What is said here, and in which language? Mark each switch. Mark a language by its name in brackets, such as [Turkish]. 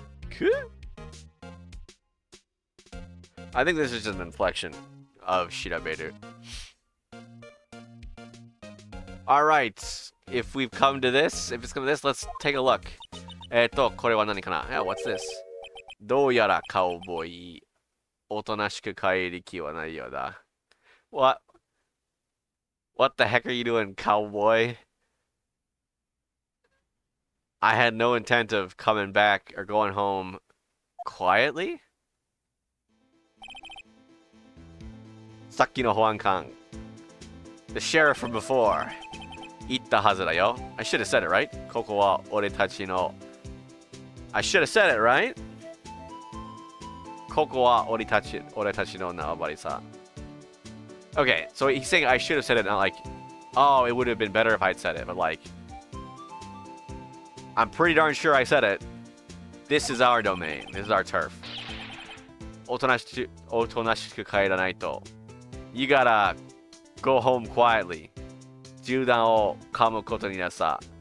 [English] Ku? I think this is just an inflection of shiraberu. Alright, if we've come to this, if it's come to this, let's take a look [Japanese] これは何かな? [English] Yeah, what's this? [Japanese] どうやらカウボーイ。おとなしく帰りきはないようだ。 [English] What? What the heck are you doing, cowboy? I had no intent of coming back or going home quietly? [Japanese] さっきの保安官。 [English] The sheriff from before. [Japanese] 言ったはずだよ。 [English] I should have said it, right? [Japanese] ここは俺たちの。 [English] I should have said it, right? [Japanese] ここは俺たちの縄張りさ。 [English] Okay, so he's saying I should have said it, not like, oh, it would have been better if I'd said it, but like, I'm pretty darn sure I said it. This is our domain. This is our turf. [Japanese] おとなしく帰らないと。 [English] You gotta go home quietly. [Japanese] 銃弾を噛むことになさ。